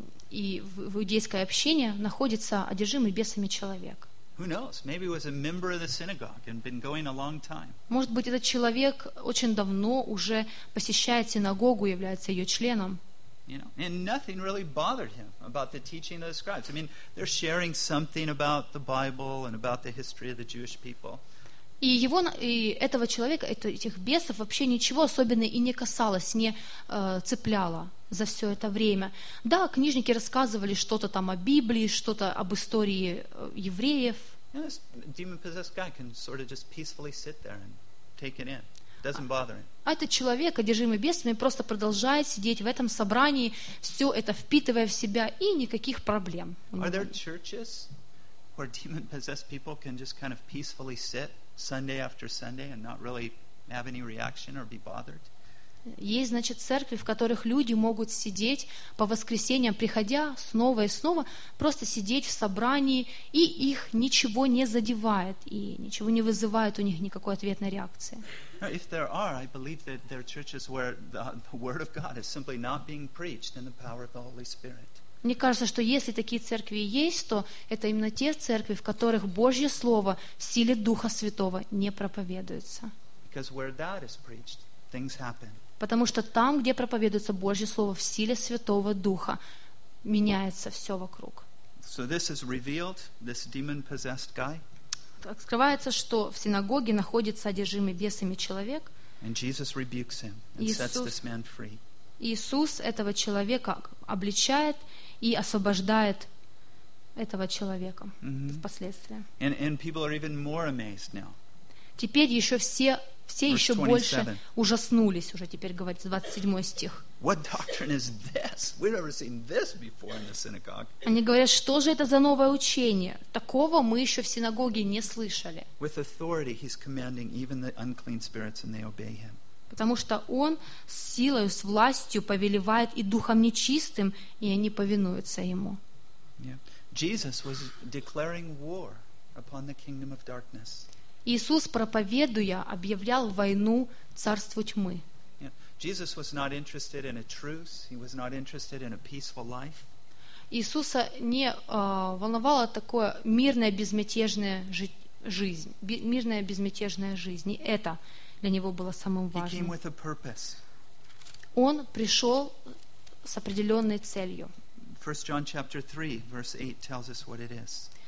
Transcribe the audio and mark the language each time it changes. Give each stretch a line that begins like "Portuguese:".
Russian: И в иудейское общение находится одержимый бесами человек.
English: Who knows? Maybe he was a member of the synagogue and been going a long time.
Russian: Может быть, этот человек очень давно уже посещает синагогу, является ее членом.
English: You know, and nothing really bothered him about the teaching of the scribes. I mean, they're sharing something about the Bible and about the history of the Jewish people.
Russian: И его, и этого человека, этих бесов вообще ничего особенного и не касалось, не цепляло за все это время. Да, книжники рассказывали что-то там о Библии, что-то об истории евреев.
English: Yeah, sort of
Russian: Этот человек, одержимый бесами, просто продолжает сидеть в этом собрании, все это впитывая в себя, и никаких проблем.
English: Are there churches where demon-possessed people can just kind of peacefully sit Sunday after Sunday and not really have any reaction or be bothered?
Russian: Есть, значит, церкви, в которых люди могут сидеть по воскресеньям, приходя снова и снова, просто сидеть в собрании, и их ничего не задевает, и ничего не вызывает у них никакой ответной реакции.
English: If there are, I believe that there are churches where the word of God is simply not being preached in the power of the Holy Spirit.
Russian: Мне кажется, что если такие церкви есть, то это именно те церкви, в которых Божье Слово в силе Духа Святого не проповедуется.
English: Because where that is preached, things happen.
Russian: Потому что там, где проповедуется Божье Слово в силе Святого Духа, меняется все вокруг.
English: So this is revealed, this demon-possessed guy.
Russian: Открывается, что в синагоге находится одержимый бесами человек.
English: And Jesus rebukes him and sets this man free.
Russian: Иисус этого человека обличает и освобождает этого человека впоследствии.
English: And people are even more amazed now.
Russian: Теперь еще все еще больше ужаснулись, уже теперь говорит 27 стих.
English: What doctrine is this? We've never seen this before in the synagogue.
Russian: Они говорят, что же это за новое учение? Такого мы еще в синагоге не слышали.
English: With authority he's commanding even the unclean spirits and they obey him.
Russian: Потому что он с силой, с властью повелевает и духом нечистым, и они повинуются ему.
English: Jesus was declaring war upon the kingdom of darkness.
Russian: Иисус, проповедуя, объявлял войну царству тьмы.
English: Jesus was not interested in a truce. He was not interested in a peaceful life.
Russian: Иисуса не волновало такое мирное безмятежное жизнь. Мирная безмятежная жизнь. Это для него было самым важным.
English: He came with a purpose.
Russian: Он пришел с определенной целью.
English: 1 John chapter 3, verse 8 tells us what it is.